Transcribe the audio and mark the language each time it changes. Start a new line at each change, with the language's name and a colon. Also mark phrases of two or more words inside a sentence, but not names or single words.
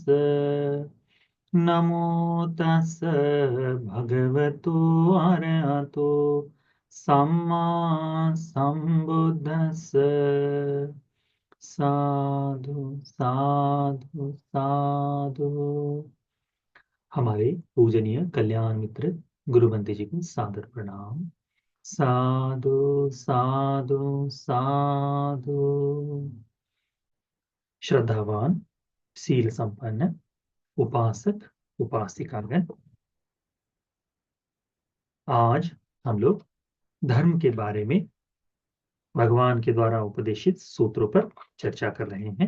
Pali: नमो तस् भगवतो अरहतो सम्मा सम्बुद्धस्स। साधु साधु साधु।
Hindi: हमारे पूजनीय कल्याण मित्र गुरु बंते जी को सादर प्रणाम।
Pali: साधु साधु साधु।
Hindi: श्रद्धावान शील संपन्न उपासक उपासिकागण, आज हम लोग धर्म के बारे में भगवान के द्वारा उपदेशित सूत्रों पर चर्चा कर रहे हैं।